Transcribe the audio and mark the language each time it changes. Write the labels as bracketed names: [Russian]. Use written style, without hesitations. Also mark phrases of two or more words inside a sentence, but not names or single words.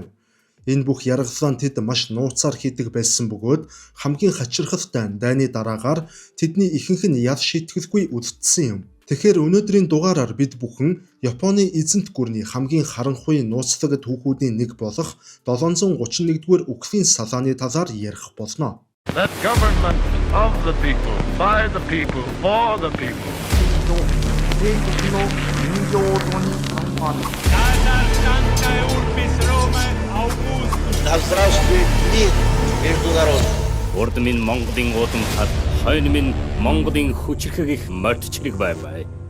[Mongolian] Энэ бүх яргаллаа тэд маш нууцаар хийдэг байсан бөгөөд хамгийн хачирхалтай дайны дараагаар тэдний ихэнх нь ял шийтгэлгүй үлдсэн юм. Тэгэхээр өнөөдрийн дугаараар бид бүхэн Японы эзэнт гүрний хамгийн харанхуй нууцлаг түүхүүдийн нэг болох 731-р үхлийн салааны талаар ярих болно. [English] That government of the people, by the people, for the people. [Russian] Здравствует мир международный. [Mongolian] Урд минь Монголын удам хад, хойно минь Монголын хүчрхэг их мордчрэг бай.